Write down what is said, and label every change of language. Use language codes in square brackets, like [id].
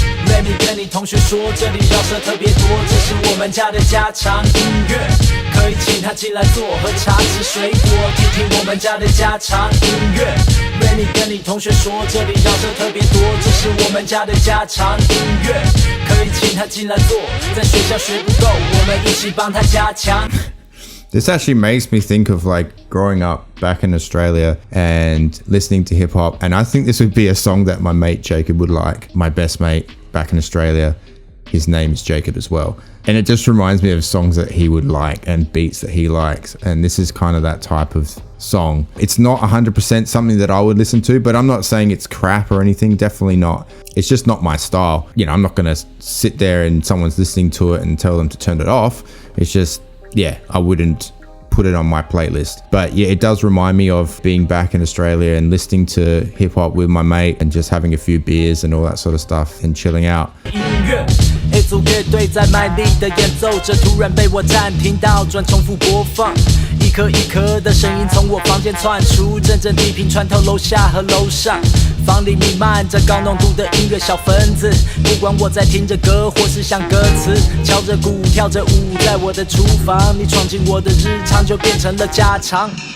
[zh] Remy 跟你同学说，这里饶舌特别多，这是我们家的家常音乐，可以请他进来坐，喝茶吃水果，听听我们家的家常音乐。 Remy 跟你同学说，这里饶舌特别多，这是我们家的家常音乐，可以请他进来坐，在学校学不够，我们一起帮他加强。 [en] This actually makes me think of growing up back in Australia and listening to hip hop, and I think this would be a song that my mate Jacob would like. My best mate back in Australia, his name is Jacob as well, and it just reminds me of songs that he would like and beats that he likes, and this is kind of that type of song. It's not 100% something that I would listen to, but I'm not saying it's crap or anything, definitely not. It's just not my style. You know, I'm not going to sit there and someone's listening to it and tell them to turn it off. It's just, yeah, I wouldn't put it on my playlist. But yeah, it does remind me of being back in Australia and listening to hip hop with my mate and just having a few beers and all that sort of stuff and chilling out. [zh] 一组乐队在卖力的演奏着，突然被我暂停倒转重复播放，一颗一颗的声音从我房间窜出，阵阵地平穿透楼下和楼上。房里弥漫着高浓度的音乐小分子，不管我在听着歌或是想歌词，敲着鼓跳着舞，在我的厨房，你闯进我的日常就变成了家常。